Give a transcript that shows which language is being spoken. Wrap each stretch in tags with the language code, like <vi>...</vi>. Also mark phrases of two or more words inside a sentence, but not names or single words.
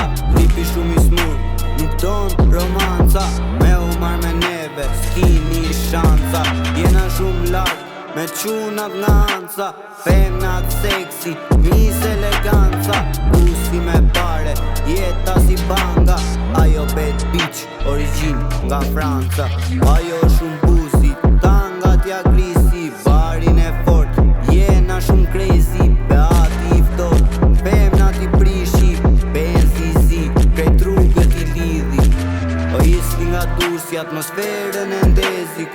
<sq>Ripi shumë I smur, nuk ton romanca. Me u mar me neve, s'kini shanca. Jena shumë larg, me qunat nganca. Femnat seksi, mis eleganca. Busi me pare, jeta si banga. Ajo</sq> <en>bad bitch,</en> <sq>origin nga Franca. Ajo shumë busi, tanga t'ja grisi. Barin e fort, jena shumë crazy. Beati I ftot, femnat I prishi. Benzi zi, krejt rrugët I lidhi. O isli nga Durrësi, atmosferën e ndezi.</sq>